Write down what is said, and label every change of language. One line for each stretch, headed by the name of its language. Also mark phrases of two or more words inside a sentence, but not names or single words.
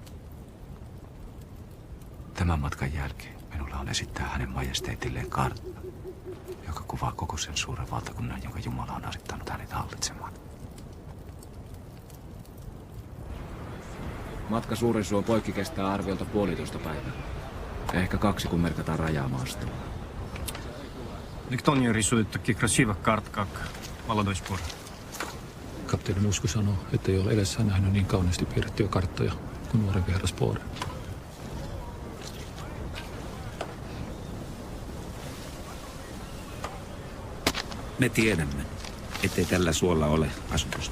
Finnish: Tämän matkan jälkeen minulla on esittää hänen majesteetilleen kartta, joka kuvaa koko sen suuren valtakunnan, jonka Jumala on asettanut hänet hallitsemaan. Matka Suurensuon poikki kestää arviolta 1,5 päivää. Ehkä 2, kun merkataan rajamaastoa.
Russian: Никто не рисует таких красивых карт, как молодой спор.
Finnish: Kapteeni Musku sanoo, että ei ole edessään nähnyt niin kauniisti piirrettyjä karttoja kuin nuorempi herra Spore. Me tiedämme, ettei tällä suolla ole asutusta.